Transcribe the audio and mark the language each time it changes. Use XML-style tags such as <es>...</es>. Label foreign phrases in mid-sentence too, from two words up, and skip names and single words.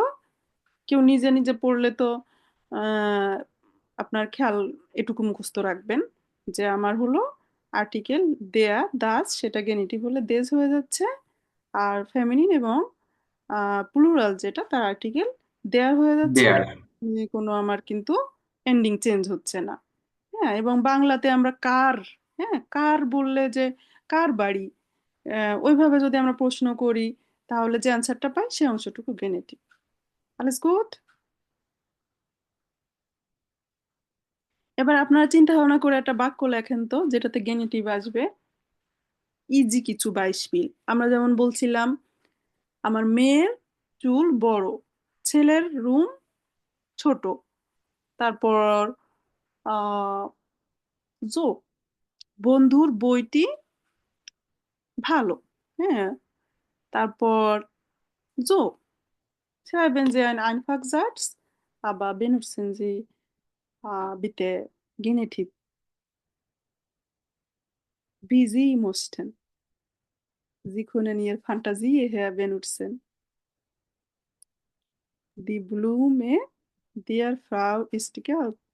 <bn>কেউ নিজে নিজে পড়লে তো আহ, আপনার খেয়াল এটুকু মুখস্থ রাখবেন যে আমার হলো আর্টিকেল দেয়া দাস, সেটা গেনিটিভ হলে দেশ হয়ে যাচ্ছে, আর ফেমিনিন এবং প্লুরাল যেটা তার আর্টিকেল দেয়ার হয়ে যাচ্ছে, দেয়ার। কোনো আমার কিন্তু এন্ডিং চেঞ্জ হচ্ছে না। হ্যাঁ, এবং বাংলাতে আমরা কার, হ্যাঁ কার বললে যে কার বাড়ি, ওইভাবে যদি আমরা প্রশ্ন করি তাহলে যে অ্যান্সারটা পাই সে অংশটুকু গেনেটিভ।</bn> <de>alles gut?</de> <bn>এবার আপনারা চিন্তা ভাবনা করে একটা বাক্য লেখেন তো যেটাতে গেনেটিভ আসবে। ইজি কিছু 22 মিল। আমরা যেমন বলছিলাম আমার মেয়ের চুল বড়, ছেলের রুম ছোট, তারপর আহ জো বন্ধুর বইটি ভালো, হ্যাঁ, তারপর জো</bn> <de>schreiben Sie einen Einfachsatz, aber benutzen Sie bitte Genitiv, wie Sie möchten. Sie können Ihre Fantasie her benutzen. Die Blume der Frau ist gelb.</de>